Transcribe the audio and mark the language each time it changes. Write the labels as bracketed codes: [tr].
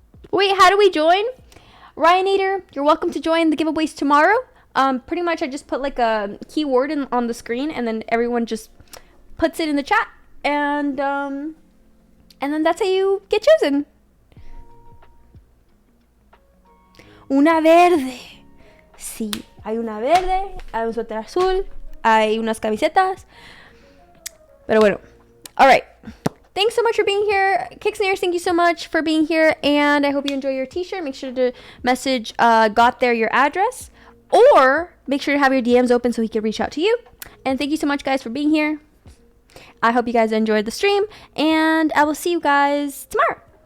[en] Wait, how do we join? Ryanator, you're welcome to join the giveaways tomorrow. Pretty much I just put like a keyword on the screen, and then everyone just puts it in the chat, and then that's how you get chosen. [es] Una verde. Sí, hay una verde, hay un suéter azul, hay unas camisetas. [en] Pero bueno. All right. Thanks so much for being here. Kicksnares, thank you so much for being here, and I hope you enjoy your t-shirt. Make sure to message got there your address, or make sure to have your DMs open so he can reach out to you. And thank you so much, guys, for being here. I hope you guys enjoyed the stream, and I will see you guys tomorrow.